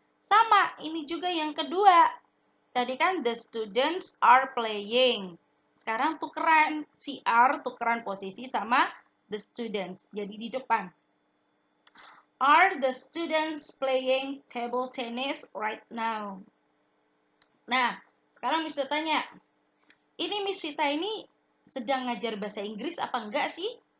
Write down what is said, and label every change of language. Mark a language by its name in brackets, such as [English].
[Indonesian] Sama, ini juga yang kedua. Tadi kan [English] the students are playing. [Indonesian] Sekarang tukeran, si are tukeran posisi sama the students. Jadi di depan. [English] Are the students playing table tennis right now? [Indonesian] Nah, sekarang Miss Vita tanya. Ini Miss Vita ini sedang ngajar bahasa Inggris apa enggak sih?